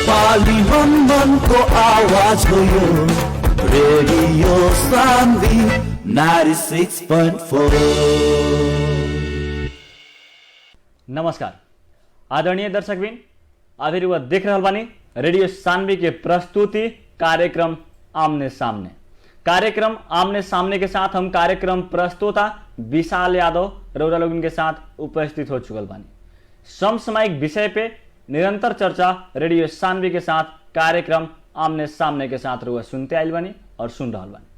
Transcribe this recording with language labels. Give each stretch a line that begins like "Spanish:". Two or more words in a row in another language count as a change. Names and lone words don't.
Nepali: नेपाली को आवाज हो यो रेडियो सान्वी 96.4।
Bhojpuri: नमस्कार आदरणीय दर्शकबिन, अभी वह देख रहा बानी रेडियो सान्वी के प्रस्तुति कार्यक्रम आमने सामने। कार्यक्रम आमने सामने के साथ हम कार्यक्रम प्रस्तोता विशाल यादव रौरा लोगन के साथ उपस्थित हो चुकल बानी। समसामयिक विषय पे निरंतर चर्चा रेडियो सान्वी के साथ कार्यक्रम आमने सामने के साथ रुआ सुनते आइल बानी और सुन रहा बानी।